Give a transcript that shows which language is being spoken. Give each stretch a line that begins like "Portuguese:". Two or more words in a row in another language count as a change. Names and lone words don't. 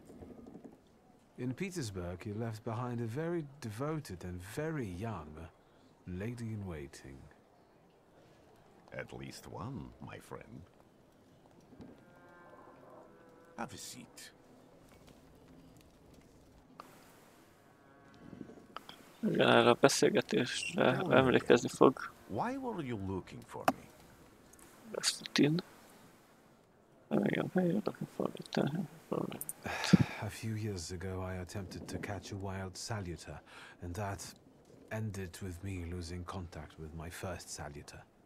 English: In Petersburg, you left behind a very devoted and very young lady-in-waiting. At least one, my friend. Have a seat.
Hungarian: Igen, erre a beszélgetésre emlékezni fog.
English: Why were you looking for me?
Hungarian: Rasputin. Igen,
English: A few years ago, I attempted to catch a wild saluter, and that ended with me losing contact with my first saluter.